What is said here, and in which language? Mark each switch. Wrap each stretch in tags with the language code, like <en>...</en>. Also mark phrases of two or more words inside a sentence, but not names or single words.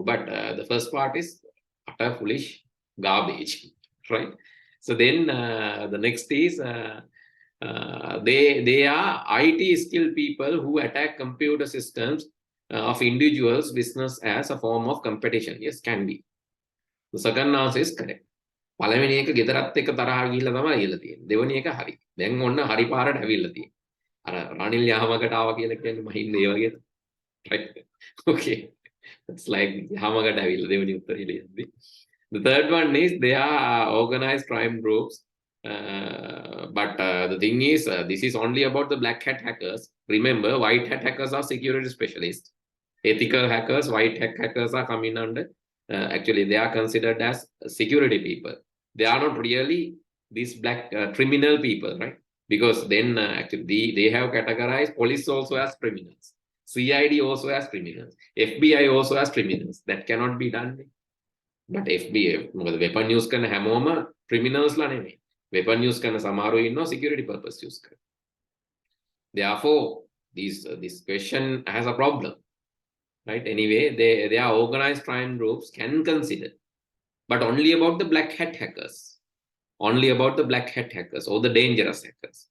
<en>But the first part is utter foolish garbage, right? So then the next is they are IT skilled people who attack computer systems of individuals' business as a form of competition. Yes, can be. The second answer is correct.</en> <si>පළවෙනි එක ගෙදරත් එක්ක තරහ ගිහිල්ලා තමයි ඉල්ල තියෙන්නේ. දෙවෙනි එක හරි. දැන් ඔන්න හරි පාරට ඇවිල්ලා තියෙන්නේ. අර රනිල් යහමකට ආවා කියලා කියන්නේ මහින්ද ඒ වගේද?</si> <en>Right? Okay. It's like</en> <si>යහමකට ඇවිල්ලා දෙවෙනි උත්තරේ ලියන්නේ.</si> <en>The third one is they are organized crime groups. But the thing is, this is only about the black hat hackers. Remember, white hat hackers are security specialists. Ethical hackers, white hat hackers are coming under. Actually, they are considered as security people. They are not really these black criminal people, right? Because then actually they have categorized police also as criminals, CID also as criminals, FBI also as criminals. That cannot be done. but FBA, weapon use</en> <si>කරන හැමෝම</si> <en>criminals</en> <si>ලා නෙමෙයි.</si> <en>Weapon use</en> <si>කරන සමහරව ඉන්නවා</si> <en>security purpose use</en> <si>කරන.</si> <en>Therefore, this question has a problem, right? Anyway, they are organized crime groups can consider, but only about the black hat hackers, only about the black hat hackers or the dangerous hackers.</en>